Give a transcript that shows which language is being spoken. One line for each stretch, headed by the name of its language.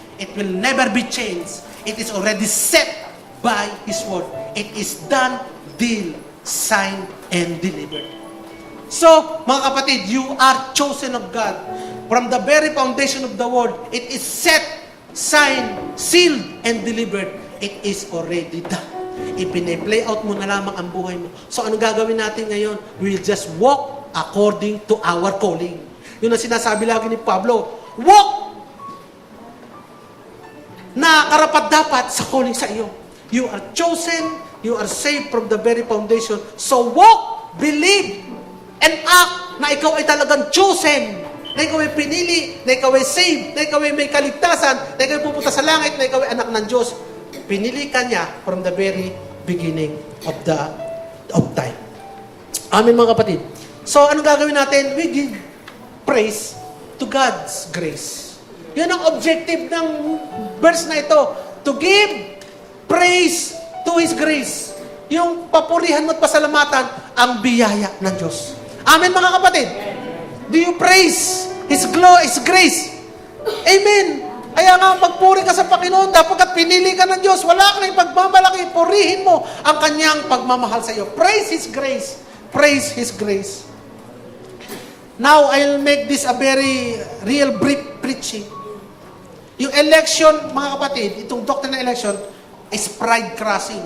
English: It will never be changed. It is already set by His word. It is done, deal, signed, and delivered. So, mga kapatid, you are chosen of God. From the very foundation of the world, it is set, signed, sealed, and delivered. It is already done.
Filipino: Ipine-play out mo na lamang ang buhay mo. So, ano gagawin natin ngayon?
English: We'll just walk according to our calling.
Filipino: Yun ang sinasabi lagi ni Pablo. Walk na karapat-dapat sa calling sa iyo.
English: You are chosen, you are saved from the very foundation. So walk, believe, and act
Filipino: na ikaw ay talagang chosen, na ikaw ay pinili, na ikaw ay saved, na ikaw ay may kaligtasan, na ikaw ay pupunta sa langit, na ikaw ay anak ng Diyos. Pinili ka niya
English: from the very beginning of time.
Filipino: Amen mga kapatid. So anong gagawin natin?
English: We give praise to God's grace.
Filipino: Yun ang objective ng verse na ito.
English: To give praise to His grace.
Filipino: Yung papurihan mo at pasalamatan ang biyaya ng Diyos. Amen mga kapatid.
English: Do you praise His grace? Amen.
Filipino: Kaya nga magpuri ka sa Panginoon dapagkat pinili ka ng Diyos. Wala kang pagmamalaki. Purihin mo ang kanyang pagmamahal sa iyo.
English: Praise His grace. Praise His grace. Now, I'll make this a very real brief preaching.
Filipino: Yung election, mga kapatid, itong doctrine ng election, is pride crushing.